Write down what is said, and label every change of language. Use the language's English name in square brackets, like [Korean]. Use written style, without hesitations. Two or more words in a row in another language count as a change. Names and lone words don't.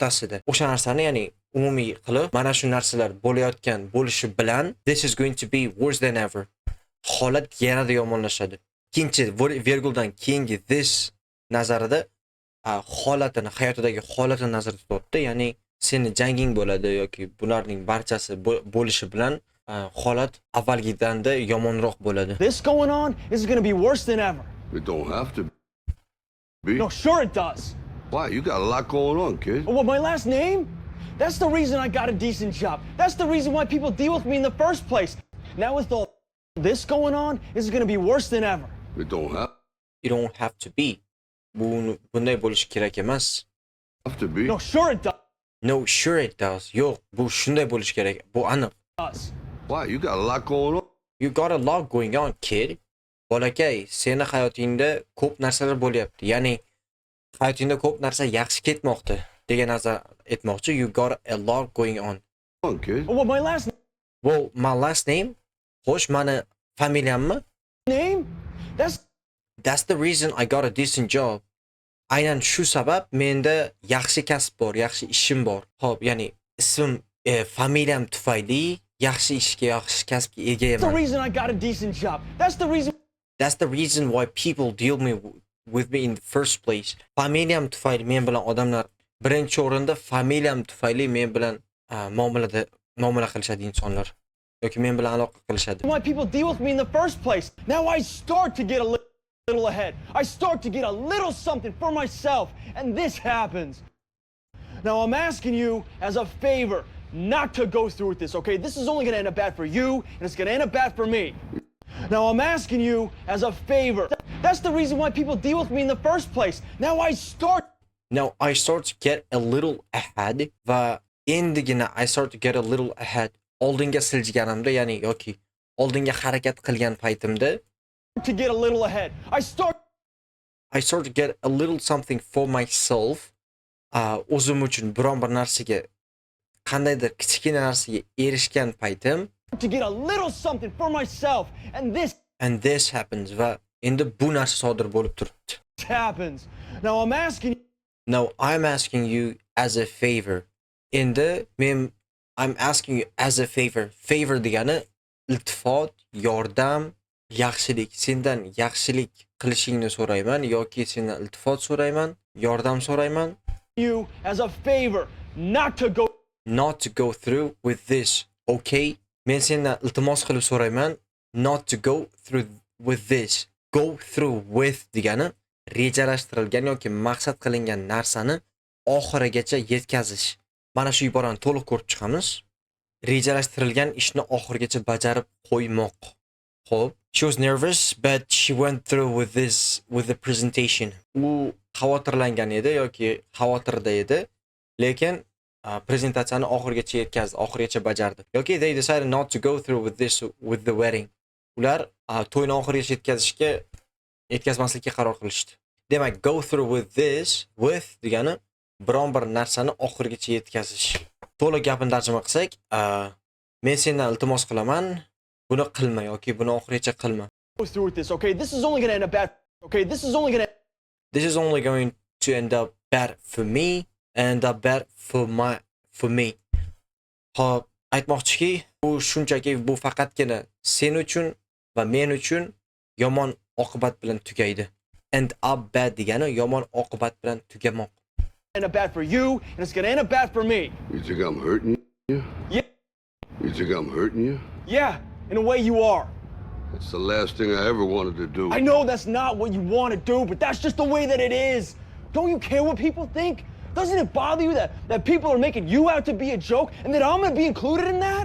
[Uzbek] O'sha narsani, ya'ni umumiy qilib mana shu narsalar bo'layotgan bo'lishi bilan [English] this is going to be worse than ever. [Uzbek] Holat yanada yomonlashadi. Ikkinchi verguldan keyingi this nazarida holatini, hayotidagi holatini nazarda tutyapti. Ya'ni seni janging bo'ladi yoki bularning barchasi bo'lishi bilan holat avvalgidanda yomonroq bo'ladi. [English] This going on is going to be worse than ever. It don't have to be. No, sure it does. Why? You got a lot going on, kid. Well, my last name? That's the reason I got a decent job. That's the reason why people deal with me in the first place. Now with all this going on, this is going to be worse than ever. It don't have to be. [Uzbek] Bunday bo'lishi kerak emas. [English] have to be. No, sure it No, sure it does. [Uzbek] Yo'q, bu shunday bo'lishi kerak. Bu aniq. [English] does. Why? You got a lot going on. You got a lot going on, kid. [Uzbek] Bolakay, seni hayotingda ko'p narsalar bo'lyapti. Ya'ni hayotingda ko'p narsa yaxshi ketmoqda degan nazar etmoqchi. [English] You got a lot going on. Come on, kid. Well, my last Well, my last name? [Uzbek] Xo'sh, mani familiyammi? [English] name? That's the reason I got a decent job. [Uzbek] Aynan shu sabab menda yaxshi kasb bor, yaxshi ishim bor. Xo'p, ya'ni ism, familiyam tufayli yaxshi ishga, yaxshi kasbga ega [English] That's the [Uzbek] eman. [English] reason I got a decent job. That's the reason why people deal with me in the first place. [Uzbek] Familiyam tufayli men bilan odamlar birinchi o'rinda familiyam tufayli men bilan muomala qilishadi insonlar yoki men bilan aloqa qilishadi. [English] Why people deal with me in the first place. Now I start to get a little ahead. I start to get a little something for myself, and this happens. Now I'm asking you as a favor not to go through with this, okay? This is only going to end up bad for you, and it's going to end up bad for me. Now I'm asking you as a favor. That's the reason why people deal with me in the first place. Now I start to get a little ahead [Uzbek] va endigina [English] I start to get a little ahead. [Uzbek] Oldinga siljiganimda, ya'ni yoki oldinga harakat qilgan paytimda [English] to get a little ahead. I start to get a little something for myself. [Uzbek] O'zim uchun biron bir narsaga qandaydir kichkina narsaga erishgan paytim [English] to get a little something for myself, and this happens [Uzbek] va endi bu narsa sodir bo'lib turibdi. [English] happens. Now I'm asking you as a favor. Endi I'm asking you as a favor. [Uzbek] Favor degani iltifot, yordam, yaxshilik. Sendan yaxshilik qilishingni so'rayman yoki sendan iltifot so'rayman, yordam so'rayman. [English] You as a favor not to go through with this, okay? [Uzbek] Men sendan iltimos qilib so'rayman [English] not to go through with this. Go through with [Uzbek] degani rejalashtirilgan yoki maqsad qilingan narsani oxirigacha yetkazish. Mana shu iborani to'liq ko'rib chiqamiz. Rejalashtirilgan ishni oxirigacha bajarib qo'ymoq. Xo'p, [English] she was nervous but she went through with the presentation. [Uzbek] U xavotirlangan edi yoki xavotirda edi, lekin prezentatsiyani oxirigacha yetkazdi, oxirigacha bajardi. [English] Yoki they decided not to go through with the wedding. [Uzbek] Ular to'yni oxirigacha yetkazmaslikka qaror qilishdi. Demak, [English] go through with [Uzbek] degani biron bir narsani oxirigacha yetkazish. To'liq gapini tarjima qilsak, men sendan iltimos qilaman, buni qilma yoki buni oxirigacha qilma. [English] go through with this, okay? This is only going to end up bad. Okay, this is only going to end up bad for me and end up bad for me. [Uzbek] Xo'p, aytmoqchiki, bu shunchaki bu faqatgina sen uchun va men uchun yomon oqibat bilan tugaydi. [English] End up bad [Uzbek] degani yomon oqibat bilan tugamoq. [English] end up bad for you, and it's going to end up bad for me. You think I'm hurting you? Yeah. You think I'm hurting you? Yeah, in a way you are. That's the last thing I ever wanted to do. I know that's not what you want to do, but that's just the way that it is. Don't you care what people think? Doesn't it bother you that people are making you out to be a joke and that I'm going to be included in that?